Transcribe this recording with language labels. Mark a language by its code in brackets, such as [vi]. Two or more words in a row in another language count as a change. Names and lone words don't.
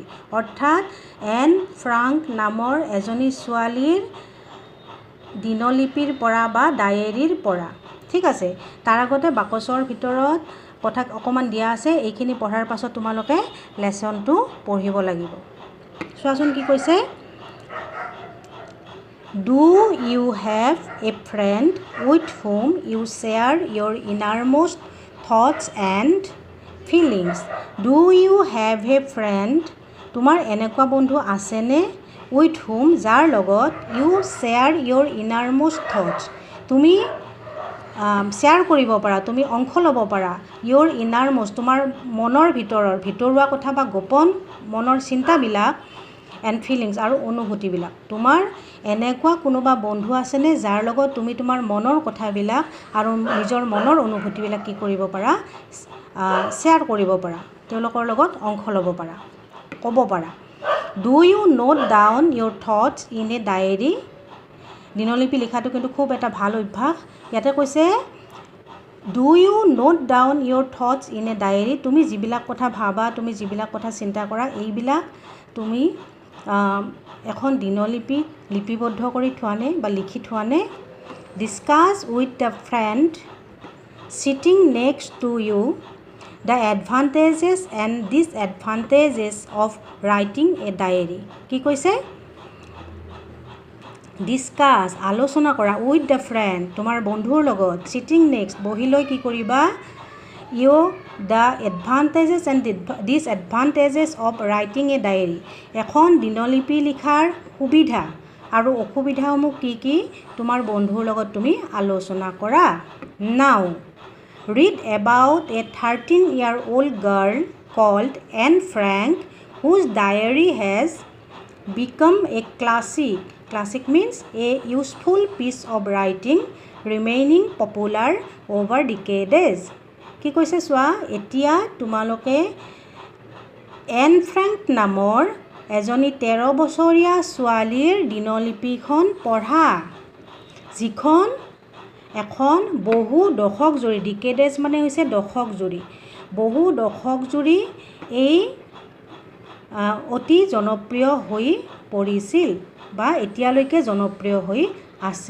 [as] অৰ্থাৎ এন ফ্ৰাংক নামৰ এজনী ছোৱালীৰ দিনলিপিৰ পৰা বা ডায়েৰীৰ পৰা। ঠিক আছে, তাৰ আগতে বাকচৰ ভিতৰত কথা অকমান দিয়া আছে। এইখিনি পঢ়াৰ পাছত তোমালোকে লেসনটো পঢ়িব লাগিব। চোৱাচোন কি কৈছে। [en] Do you have a friend with whom you share your innermost thoughts and feelings? Do you have a friend? [as] তোমাৰ এনেকুৱা বন্ধু আছেনে? [en] With whom, [as] যাৰ লগত [en] you share your innermost thoughts, [as] তুমি শ্বেয়াৰ কৰিব পাৰা, তুমি অংশ ল'ব পাৰা [en] your innermost, [as] তোমাৰ মনৰ ভিতৰুৱা কথা বা গোপন মনৰ চিন্তাবিলাক [en] and feelings, [as] আৰু অনুভূতিবিলাক। তোমাৰ এনেকুৱা কোনোবা বন্ধু আছেনে যাৰ লগত তুমি তোমাৰ মনৰ কথাবিলাক আৰু নিজৰ মনৰ অনুভূতিবিলাক কি কৰিব পাৰা, শ্বেয়াৰ কৰিব পাৰা, তেওঁলোকৰ লগত অংশ ল'ব পাৰা, ক'ব পাৰা। [en] Do you note down your thoughts in a diary? [as] দিনলিপি লিখাটো কিন্তু খুব এটা ভাল অভ্যাস। ইয়াতে কৈছে [en] Do you note down your thoughts in a diary? [as] তুমি যিবিলাক কথা ভাবা, তুমি যিবিলাক কথা চিন্তা কৰা, এইবিলাক তুমি এখন দিনলিপি লিপিবদ্ধ কৰি থোৱানে বা লিখি থোৱানে? [en] Discuss with the friend sitting next to you the advantages and disadvantages of writing a diary. [as] কি কৈছে? ডিছকাছ, আলোচনা কৰা, [en] with the friend, [as] তোমাৰ বন্ধুৰ লগত, [en] sitting next, [as] বহি লৈ কি কৰিবা, [en] the advantages and disadvantages of writing a diary, [as] এখন দিনলিপি লিখাৰ সুবিধা আৰু অসুবিধাসমূহ কি কি তোমাৰ বন্ধুৰ লগত তুমি আলোচনা কৰা। [en] Now read about a 13-year-old girl called Anne Frank whose diary has become a classic. Classic means a useful piece of writing remaining popular over decades. [as] কি কৈছে চোৱা, এতিয়া তোমালোকে এন ফ্ৰেংক নামৰ এজনী 13 বছৰীয়া ছোৱালীৰ দিনলিপিখন পঢ়া, যিখন এখন বহু দশক জুৰি, ডিকেডেজ মানে হৈছে দশক জুৰি, বহু দশক জুৰি এই অতি জনপ্ৰিয় হৈ পৰিছিল বা এতিয়ালৈকে জনপ্ৰিয় হৈ আছে।